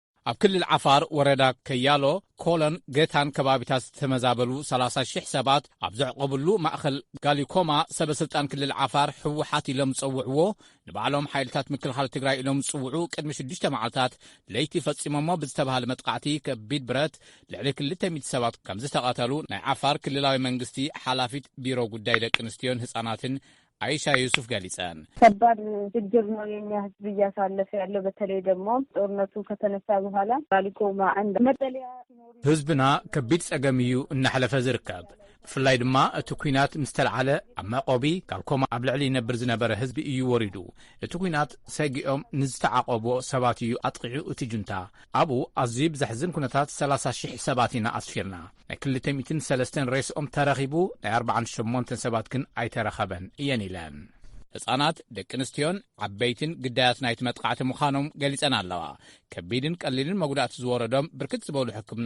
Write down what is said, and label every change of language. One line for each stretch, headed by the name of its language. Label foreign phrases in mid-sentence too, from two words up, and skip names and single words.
Tigrinya: ኣብ ክልል ዓፋር ወረዳ ከያሎ ኮሎን ጌታን ከባቢታት ዝተመዛበሉ 30,000 ሰባት ኣብ ዘዕቆብሉ ማእኸል ጋሊኮማ ሰበስልጣን ክልል ዓፋር ሕወሓት ኢሎም ዝፀውዕዎ ንባዕሎም ሓይልታት ምክልኻል ትግራይ ኢሎም ዝፅውዑ ቅድሚ 6 መዓልታት ለይቲ ፈፂሞሞ ብዝተባሃለ መጥቃዕቲ ከቢድ ብረት ልዕሊ 200 ሰባት ከም ዝተቐተሉ ናይ ዓፋር ክልላዊ መንግስቲ ሓላፊት ቢሮ ጉዳይ ደቂ ኣንስትዮን ህፃናትን አይሻ ዩሱፍ ገሊጸን
Amharic: ከባድ ችግር ነው የኛ ህዝብ እያሳለፈ ያለው በተለይ ደግሞ ጦርነቱ ከተነሳ በኋላ ጋሊኮማ አንድ መጠለያ
Tigrinya: ህዝብና ከቢድ ጸገምዩ እናሕለፈ ዝርከብ ብፍላይ ድማ እቲ ኩናት ምስተልዓለ ኣብ መቆቢ ጋሊኮማ ኣብ ልዕሊ ይነብር ዝነበረ ህዝቢ እዩ ወሪዱ እቲ ኩናት ሰጊኦም ንዝተዓቆቦ ሰባት እዩ ኣጥቂዑ እቲ ጁንታ ኣብኡ ኣዝዩ ብዘሕዝን ኩነታት 30,000 ሰባት ኢና ኣስፊርና ናይ 203 ሬስኦም ተረኺቡ ናይ 48 ሰባት ግን ኣይተረኸበን እየን ኢለን ህፃናት ደቂ ኣንስትዮን ዓበይትን ግዳያት ናይቲ መጥቃዕቲ ምዃኖም ገሊጸን ኣለዋ ከቢድን ቀሊልን መጉዳእቲ ዝወረዶም ብርክት ዝበሉ ሕክምና